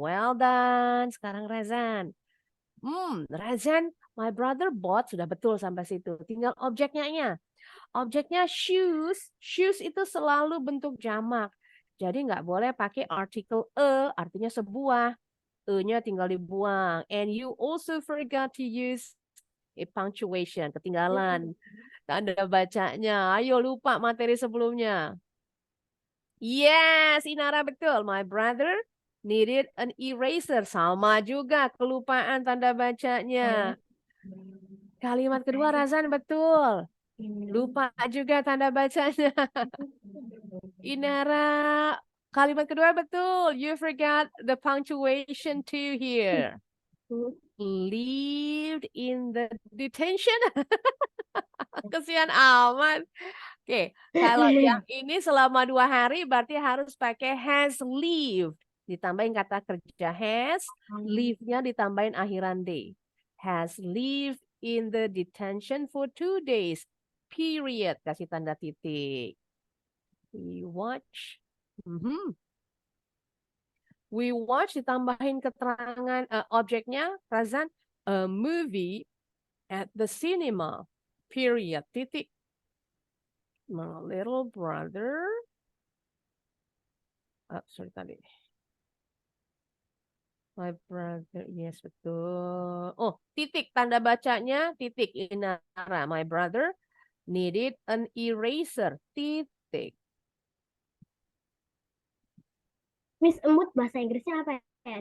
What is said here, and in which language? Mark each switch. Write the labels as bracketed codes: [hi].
[en] Well done. [id] Sekarang Razan. Razan, [en] my brother bought [id] sudah betul sampai situ. Tinggal objeknya. Objeknya shoes. Shoes itu selalu bentuk jamak. Jadi nggak boleh pakai artikel artinya sebuah. E-nya tinggal dibuang. [en] And you also forgot to use a punctuation. [id] Ketinggalan tanda bacanya. Ayo lupa materi sebelumnya. Yes, Inara betul. [en] My brother needed an eraser. [id] Sama juga kelupaan tanda bacanya. Kalimat kedua Razan betul. Lupa juga tanda bacanya. Inara, kalimat kedua betul. [en] You forgot the punctuation too here. Lived in the detention. [id] Kesian amat. Oke, kalau yang ini selama 2 hari berarti harus pakai has lived. Ditambahin kata kerja has, live-nya ditambahin akhiran day. [en] Has lived in the detention for 2 days. [id] Period. Kasih tanda titik. [en] We watch. We watch [id] ditambahin keterangan objeknya, [en] Razan, a movie at the cinema. Period. Titik. My little brother. [id] Sorry tadi. [en] My brother. Yes, betul. Oh, titik. [id] Tanda bacanya titik. Inara. [en] My brother needed an eraser. [id] Titik. Miss, emut bahasa Inggrisnya apa ya?